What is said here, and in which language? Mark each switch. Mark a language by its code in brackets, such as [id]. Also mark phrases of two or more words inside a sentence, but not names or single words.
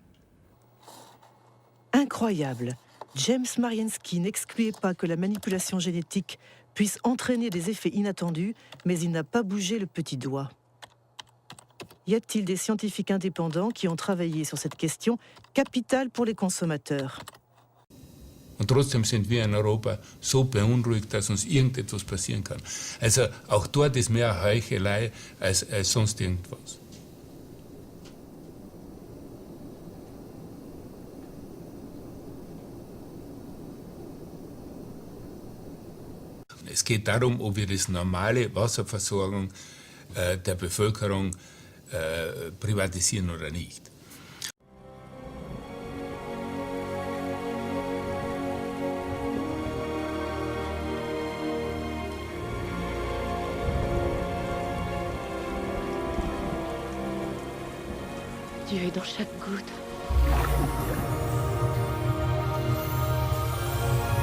[fr] Incroyable. James Mariensky n'excluait pas que la manipulation génétique puisse entraîner des effets inattendus, mais il n'a pas bougé le petit doigt. Y a-t-il des scientifiques indépendants qui ont travaillé sur cette question capitale pour les consommateurs? [de] Und trotzdem sind wir in Europa so beunruhigt, dass uns irgendetwas passieren kann. Also auch dort ist mehr Heuchelei als sonst irgendwas. Es geht darum, ob wir die normale Wasserversorgung der Bevölkerung privatisieren oder nicht. [fr] Dieu est dans chaque goutte.